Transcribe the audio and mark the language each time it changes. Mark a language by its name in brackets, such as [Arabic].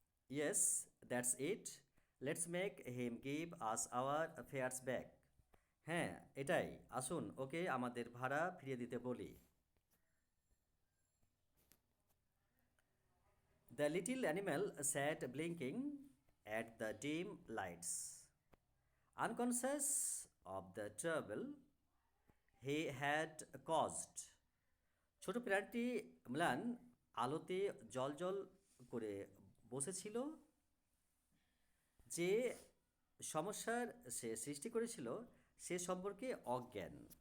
[English] Yes, that's it, let's make him give us our fares back. [Bangla] হ্যাঁ, এটাই, আসুন ওকে আমাদের ভাড়া ফিরিয়ে দিতে বলি। [English] The little animal sat blinking at the dim lights, unconscious of the trouble he had caused. [Bangla] ছোট প্রাণীটি ম্লান আলোতে জ্বলজ্বল করে বসেছিল। যে সমস্যার সে সৃষ্টি করেছিল সে সম্পর্কে অজ্ঞান।